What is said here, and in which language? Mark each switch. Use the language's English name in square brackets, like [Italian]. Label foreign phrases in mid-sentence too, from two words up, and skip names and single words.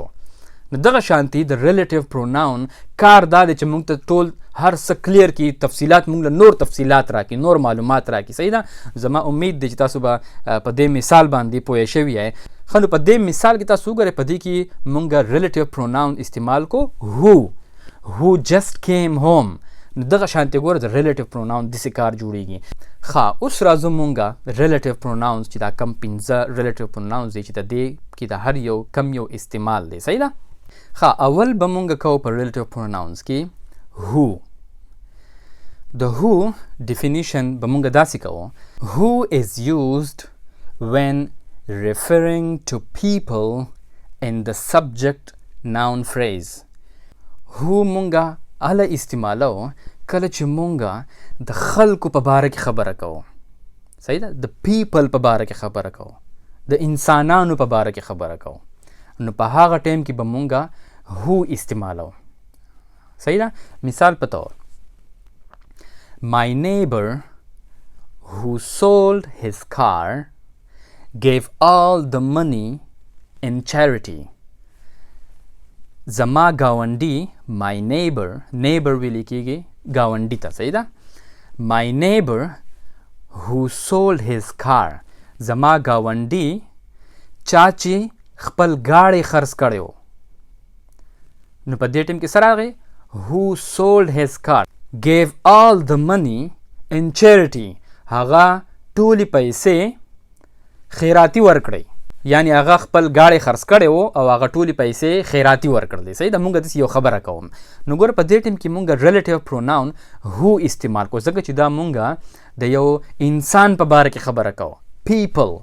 [Pashto] نو دغه شانتي د [English] relative pronoun [Pashto] کار دا دی چې موږ ته ټول هر څه کلیر کړي، تفصیلات موږ له نور تفصیلات راکړي، نور معلومات راکړي. صحیح ده؟ زما امید دی چې تاسو به په دې مثال باندې پوه شوي یئ. ښه نو په دې مثال کې تاسو وګورئ په دې کې موږ [English] relative pronoun [Pashto] استعمال کو [English] who just came home. [Pashto] نو دغه شانتي ګوره د [English] relative pronoun [Pashto] داسې کار جوړیږي. ښه اوس راځو مونږه [English] relative pronouns [Pashto] چې دا کم 5 [English] relative pronouns [Pashto] دی چې د دې کې د هر یو کم یو استعمال دی. صحیح ده؟ ښه اول به مونږ کوو په [English] relative pronouns [Pashto] کې who. د [English] who definition [Pashto] به مونږ داسې کوو. [English] who is used when referring to people in the subject noun phrase. [Pashto] who مونږه اله استعمالو کله چې مونږه د خلکو په باره کې خبره کوو. صحیح ده؟ د پیپل په باره کې خبره کوو، د انسانانو په باره کې خبره کوو، نو په هغه ټایم کې به مونږه هو استعمالو. صحیح ده؟ مثال په طور [English] My neighbor who sold his car gave all the money in charity. [Pashto] زما گاونډي [English] my neighbor [Pashto] ویلی کېږي گاونډي ته. صحیح ده؟ [English] My neighbor who sold his car. [Pashto] زما گاونډي چا چې خپل ګاډی خرڅ کړی و، نو په دې ټیم کې څه راغی؟ [English] who sold his car gave all the money in charity. [Pashto] هغه ټولې پیسې خیراتي ورکړی، یعنی هغه خپل ګاډی خرڅ کړی و او هغه ټولې پیسې خیراتي ورکړلې. صحیح ده؟ مونږ داسې یو خبره کوم. نو ګوره په دې ټیم کې مونږ [English] relative pronoun [Pashto] هو استعمال کوو، ځکه چې دا مونږ د یو انسان په باره کې خبره کوو.